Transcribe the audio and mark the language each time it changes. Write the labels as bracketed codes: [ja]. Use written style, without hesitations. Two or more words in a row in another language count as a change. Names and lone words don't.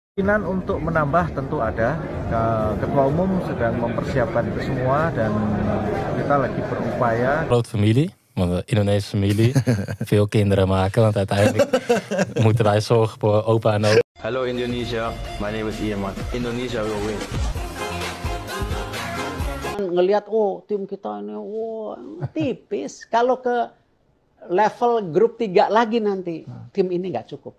[id] Kemungkinan untuk menambah tentu ada. Ketua Umum sedang mempersiapkan itu semua dan kita lagi berupaya. [nl] Groot familie, want een Indonesische familie. Veel kinderen maken, want uiteindelijk moeten wij zorgen voor opa en oma. [en] Hello Indonesia, my name is Iman. Indonesia will win. [id] Ngelihat tim kita ini tipis. Kalau ke level grup 3 lagi nanti tim ini nggak cukup.